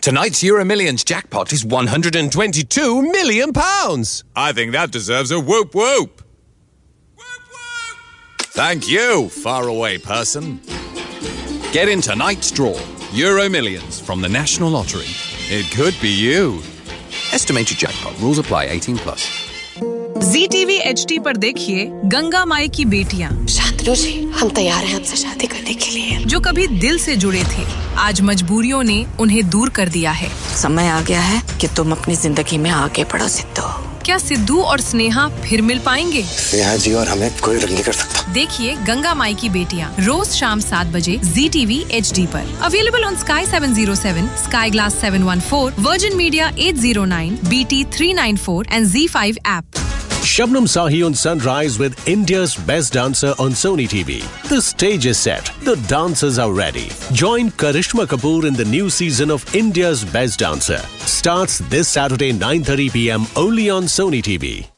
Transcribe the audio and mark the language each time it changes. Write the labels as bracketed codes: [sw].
[en] Tonight's Euro Millions jackpot is £122 million. I think that deserves a whoop whoop. Whoop whoop! Thank you, far away person. Get in tonight's draw. Euro Millions from the National Lottery. It could be you. Estimated jackpot. Rules apply. 18 plus. [hi] ZTV HD पर देखिए गंगा माई की बेटियाँ शांतनु जी हम तैयार हैं आपसे शादी करने के लिए जो कभी दिल से जुड़े थे आज मजबूरियों ने उन्हें दूर कर दिया है समय आ गया है कि तुम अपनी जिंदगी में आगे बढ़ो सिद्धू क्या सिद्धू और स्नेहा फिर मिल पाएंगे स्नेहा जी और हमें कोई रंग नहीं कर सकता देखिए गंगा माई की बेटियाँ रोज शाम 7 बजे ZTV HD पर [en] Available on Sky 707 Sky Glass 714 Virgin Media 809 BT 394 and Z5 app Shabnam Sahi on Sunrise with India's Best Dancer on Sony TV. The stage is set. The dancers are ready. Join Karishma Kapoor in the new season of India's Best Dancer. Starts this Saturday, 9:30 p.m. only on Sony TV.